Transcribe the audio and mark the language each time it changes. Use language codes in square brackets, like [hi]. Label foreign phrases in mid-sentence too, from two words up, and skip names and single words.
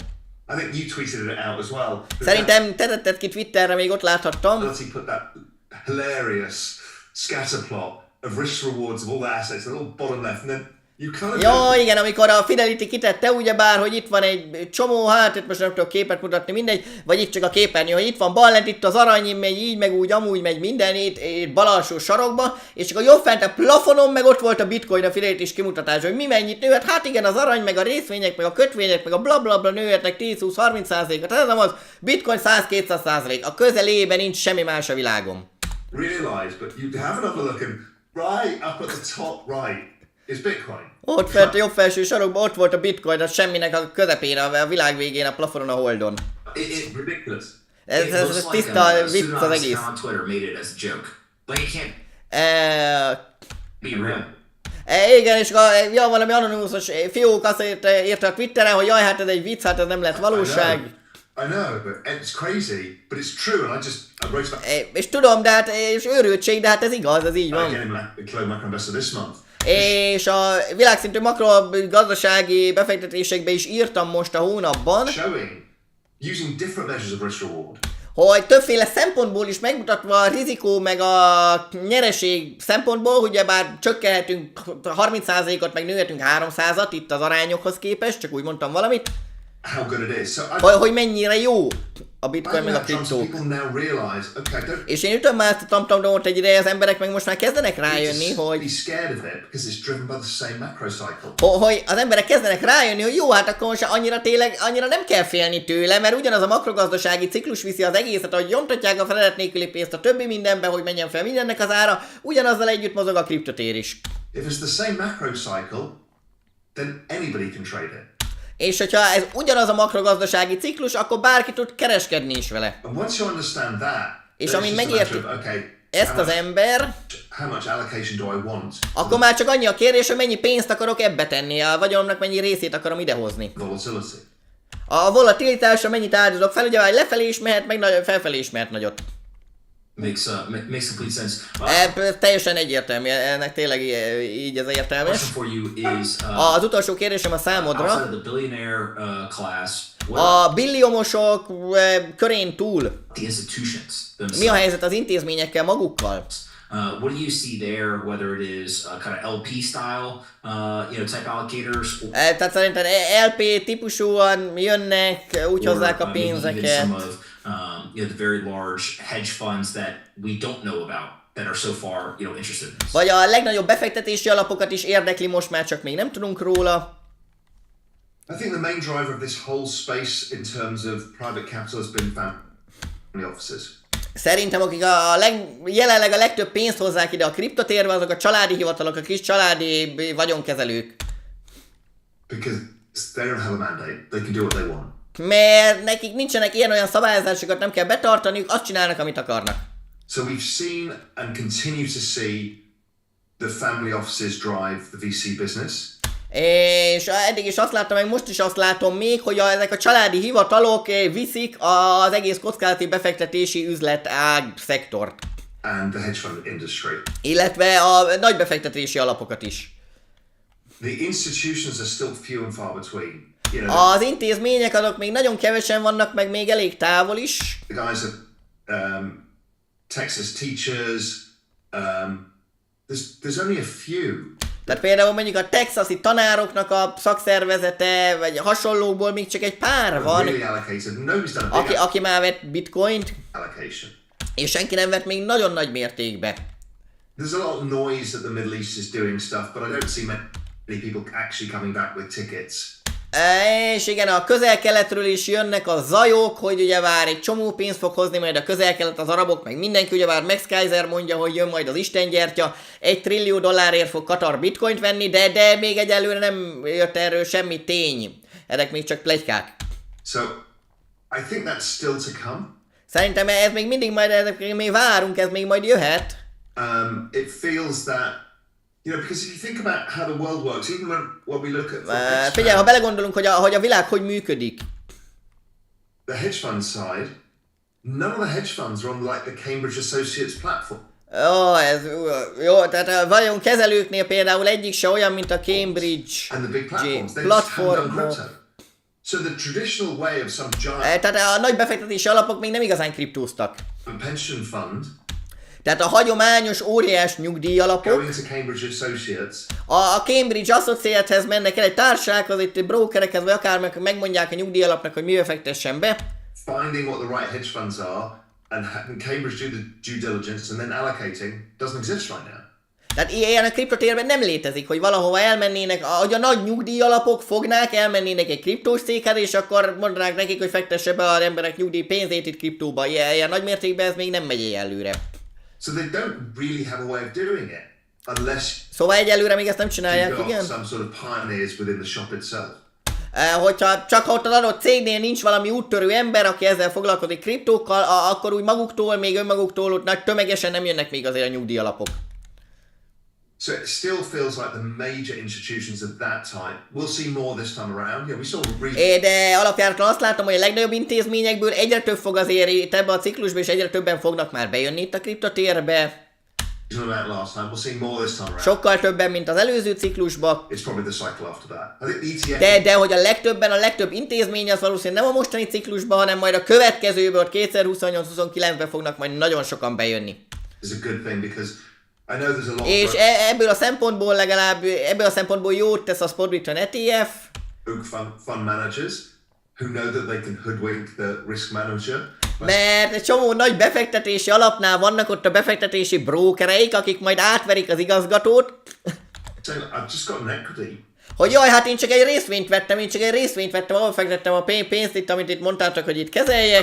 [en] I think you tweeted it out as well. [hu] Szerintem te tetted ki Twitterre, még ott láthattam. [en] Put that hilarious scatter plot of risk rewards of all the assets, the little bottom left, and then you kind of... [hu] Ja, igen, amikor a Fidelity kitette ugyebár, hogy itt van egy csomó, hát itt most nem tudok képet mutatni, mindegy, vagy itt csak a képernyő, hogy itt van bal lent, itt az arany, megy így, meg úgy, amúgy megy minden, itt bal alsó sarokba, és csak a jobb fent a plafonon, meg ott volt a bitcoin, a Fidelity is kimutatás, hogy mi mennyit nőhet, hát igen, az arany, meg a részvények, meg a kötvények, meg a blablabla nőhetnek 10-20-30%-at, ez nem az, bitcoin 100-200%, a közelében nincs semmi más a világon. [en] Realize, but you have another look and right up at the top right is Bitcoin. [hu] Ott fent a jobb felső sarokban ott volt a bitcoin, az semminek a közepén, a világ végén, a plafonon, a holdon. [en] It's ridiculous. [hu] Ez tiszta vicc az egész. [en] on Twitter made it as a joke. Like it can't be real. [hu] Igen, és ja, valami anonymous fiók azt írta a Twitteren, hogy jaj, hát ez egy vicc, hát ez nem lett valóság. [en] I know, but it's crazy, but it's true, and I wrote about [hu] És tudom, de hát, és őrültség, de hát ez igaz, ez így van. [en] again in Global Macro Investor this month. [hu] És a világszintű makrogazdasági befektetésekbe is írtam most a hónapban, [en] Showing, using different measures of risk reward. [hu] hogy többféle szempontból is megmutatva a rizikó meg a nyereség szempontból, ugye bár csökkenhetünk 30%-ot, meg nőhetünk 300-at itt az arányokhoz képest, csak úgy mondtam valamit, [en] How good it is. So [hu] hogy mennyire jó a bitcoin meg a kriptók. [en] people now realize, okay, don't [hu] És én ütöm már ezt a tamtamot egy ideje, az emberek meg most már kezdenek rájönni, [en] be [hu] hogy [en] scared of it because it's driven by the same macro cycle. [hu] hogy az emberek kezdenek rájönni, hogy jó, hát akkor most annyira nem kell félni tőle, mert ugyanaz a makrogazdasági ciklus viszi az egészet, hogy nyomtatják a felelet nélküli pénzt a többi mindenbe, hogy menjen fel mindennek az ára, ugyanazzal együtt mozog a kriptotér is. [en] If it's the same macro cycle, then anybody can trade it. [hu] És hogyha ez ugyanaz a makrogazdasági ciklus, akkor bárki tud kereskedni is vele. [en] And once you understand that, [hu] És [en] then it's [hu] amint [en] just a matter [hu] megérti [en] of, okay, [hu] ezt az ember, [en] how much allocation do I want? [hu] akkor már csak annyi a kérdés, hogy mennyi pénzt akarok ebbe tenni, a vagyonomnak mennyi részét akarom idehozni. [en] Volatility. [hu] A volatilitásra mennyit áldozok fel, ugye lefelé is mehet, meg felfelé is mehet nagyot. [en] Makes complete sense. [hu] Teljesen egyértelmű, ennek tényleg így ez értelmes. [en] Question for you is [hu] Az utolsó kérdésem a [en] outside [hu] számodra. [en] of the billionaire class, [hu] A billiómosok körén túl [en] the institutions themselves. [hu] mi a helyzet az intézményekkel magukkal? [en] What do you see there? Whether it is kind of LP style, type allocators, or [hu] Tehát szerintem LP típusúan jönnek, úgy hozzák a [en] maybe even [hu] pénzeket. [en] some of the very large hedge funds that we don't know about that are so far interested in this. [hu] Vagy a legnagyobb befektetési alapokat is érdekli most már, csak még nem tudunk róla. [en] I think the main driver of this whole space in terms of private capital has been family offices. [hu] Szerintem akik jelenleg a legtöbb pénzt hozzák ide a kriptotérbe, azok a családi hivatalok, a kis családi vagyonkezelők. [en] Because they don't have a mandate. They can do what they want. [hu] Mert nekik nincsenek ilyen-olyan szabályozásokat, nem kell betartaniuk, azt csinálnak, amit akarnak. [en] So we've seen and continue to see the family offices drive the VC business. [hu] És eddig is azt láttam, meg most is azt látom még, hogy ezek a családi hivatalok viszik az egész kockázati befektetési üzletág szektort. [en] And the hedge fund industry. [hu] Illetve a nagy befektetési alapokat is. [en] The institutions are still few and far between. You know, [hu] Az intézmények azok még nagyon kevesen vannak, meg még elég távol is. [en] the guys at Texas teachers, there's only a few. [hu] Tehát például mondjuk a texasi tanároknak a szakszervezete, vagy hasonlókból még csak egy pár van, [en] Really allocated. Nobody's done a big [hu] aki már vett bitcoint, [en] allocation. [hu] és senki nem vett még nagyon nagy mértékbe. [en] There's a lot of noise that the Middle East is doing stuff, but I don't see many people actually coming back with tickets. [hu] És igen, a közel-keletről is jönnek a zajok, hogy ugye vár egy csomó pénzt fog hozni majd a közel-kelet, az arabok, meg mindenki, ugye vár Max Kaiser mondja, hogy jön majd az istengyertya, $1 trillió csak Katar bitcoint venni, de még egyelőre nem jött erről semmi tény. Ezek még csak pletykák. [en] So I think that's still to come. [hu] Szerintem ez még mindig majd, ezek még várunk, ez még majd jöhet. [en] It feels that, you know, because if you think about how the world works, even when we look at [hu] Figyelj, ha belegondolunk, hogy a világ hogy működik. [en] the hedge fund side, none of the hedge funds are on like the Cambridge Associates platform. [hu] Ez jó, tehát a vagyonkezelőknél például egyik se olyan, mint a Cambridge [en] And the big platforms, they just haven't done [hu] platformok. [en] crypto. So the traditional way of some giant [hu] Tehát a nagy befektetési alapok még nem igazán kriptóztak. [en] pension fund [hu] Tehát a hagyományos óriás nyugdíjalapok [en] going to Cambridge Associates [hu] a Cambridge Associateshez mennek el egy társasághoz, itt brokerekhez, vagy akár megmondják a nyugdíjalapnak, hogy mivel fektessen be. [en] finding what the right hedge funds are and Cambridge do the due diligence and then allocating doesn't exist right now. [hu] Tehát ilyen a kriptotérben nem létezik, hogy valahova elmennének, hogy a nagy nyugdíjalapok fognák, elmennének egy kriptós céghez, és akkor mondanák nekik, hogy fektesse be az emberek nyugdíj pénzét itt kriptóba. Ilyen nagy mértékben ez még nem megy előre. [en] So they don't really have a way of doing it unless [hu] Szóval egyelőre még ezt nem [en] you've [hu] csinálják, [en] got [hu] igen? [en] some sort of pioneers within the shop itself. [hu] Hogyha csak ott az adott cégnél nincs valami úttörő ember, aki ezzel foglalkozik kriptókkal, akkor úgy maguktól, még önmaguktól ott nagy tömegesen nem jönnek még azért a nyugdíjalapok. [en] So it still feels like the major institutions of that type. We'll see more this time around. Yeah, we saw [hu] De alapjáraton azt látom, hogy a legnagyobb intézményekből egyre több fog azért itt ebbe a ciklusba, és egyre többen fognak már bejönni itt a kriptotérbe. [en] about last time. We'll see more this time around. [hu] Sokkal többen, mint az előző ciklusba. [en] It's probably the cycle after that. I think the ETF [hu] De hogy a legtöbb intézmény az valószínűleg nem a mostani ciklusban, hanem majd a következőből, ott 2028-29-ben fognak majd nagyon sokan bejönni. [en] is a good thing because I know there's a lot [hu] És [en] of [hu] ebből a szempontból jót tesz a Spot ETF. [en] fund managers who know that they can hoodwink the risk manager. [hu] Mert egy csomó nagy befektetési alapnál vannak ott a befektetési brókereik, akik majd átverik az igazgatót. [en] Saying, I've just got an equity. [hu] Hogy jaj, hát én csak egy részvényt vettem, ahol fektettem a pénzt itt, amit itt mondtátok, hogy itt kezeljek.